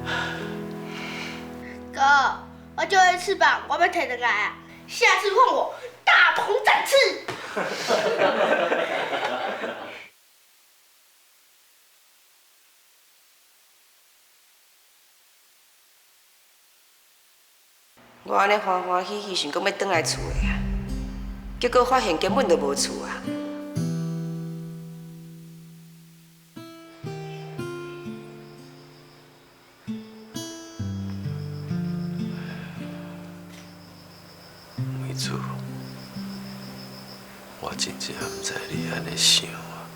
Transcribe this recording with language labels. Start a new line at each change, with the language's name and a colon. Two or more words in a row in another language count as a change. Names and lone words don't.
Min Nan Chinese: 哥，我就会翅膀，我要摕回来啊！下次换我大鹏展翅。我安尼欢欢喜喜想讲要转来厝的啊，结果发现根本就无厝啊。梅子，我真正毋知你安尼想啊。